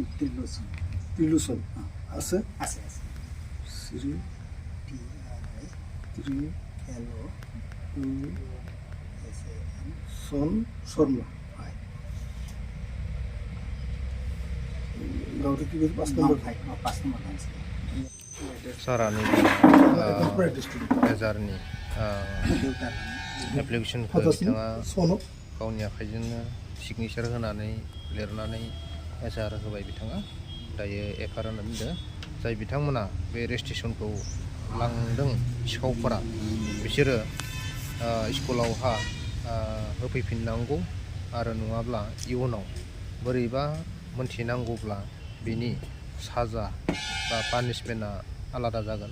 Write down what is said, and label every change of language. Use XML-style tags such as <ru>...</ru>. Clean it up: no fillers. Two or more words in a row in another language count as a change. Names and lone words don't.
<as>ত্ৰিলোচন আছে। শ্ৰী ত্ৰিলোচন শৰ্মা। গাঁৱতে কি কৈছে? 5 নম্বৰ।</as> <brx>सारानि एजारनि एप्लिकेसनखौ बिथाङा गावनि आखाइजोंनो सिगनेचार होनानै लिरनानै एजार होबाय बिथाङा। दायो एफआर होननानै बुंदों। जाय बिथांमोना बे रेजिस्ट्रेसनखौ लांदों सिखावफोरा बिसोरो स्कुलावहा होफैफिननांगौ आरो नङाब्ला इयुनाव बोरैबा मोनथिनांगौब्ला बिनि साजा बा पानिशमेन्टआ आलादा जागोन।</brx>